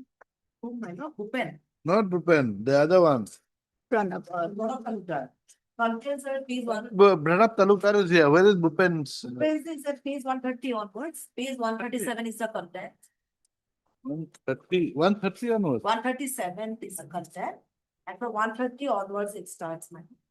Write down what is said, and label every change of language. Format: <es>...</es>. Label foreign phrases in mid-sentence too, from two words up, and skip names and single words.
<en>Oh my God, Bhupen. Not Bhupen, the other one. Pranab. Pranab Talukdar. Confidence at page one. Pranab Talukdar is here. Where is Bhupen's? Page is at page 130 onwards. Page 137 is the content. 130 onwards. 137 is the content. And from 130 onwards, it starts, ma'am.</en>